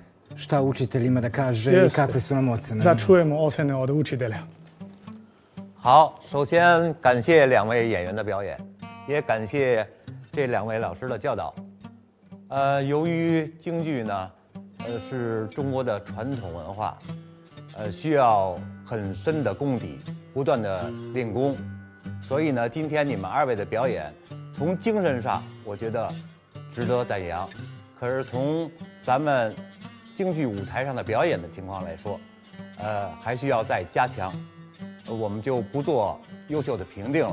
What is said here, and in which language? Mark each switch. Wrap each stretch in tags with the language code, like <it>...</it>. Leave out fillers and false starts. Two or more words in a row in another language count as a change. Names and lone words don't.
<sr>šta učitelj ima da kaže i kakve su nam ocene. Da čujemo ocene od učitelja.</sr> <zh>好，首先感谢两位演员的表演，也感谢这两位老师的教导。由于京剧呢，是中国的传统文化，需要很深的功底，不断的练功，所以呢，今天你们二位的表演，从精神上我觉得值得赞扬，可是从咱们京剧舞台上的表演的情况来说，还需要再加强，我们就不做优秀的评定了。</zh>